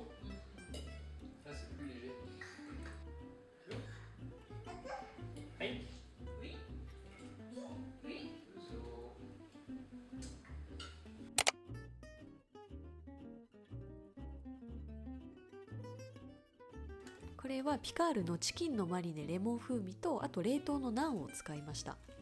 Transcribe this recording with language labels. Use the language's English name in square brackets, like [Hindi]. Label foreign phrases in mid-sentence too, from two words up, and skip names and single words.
[French] Ça, c'est plus léger. Hey. Oui. Oui. So. [Japanese] これはピカールのチキンのマリネレモン風味と、あと冷凍のナンを使いました。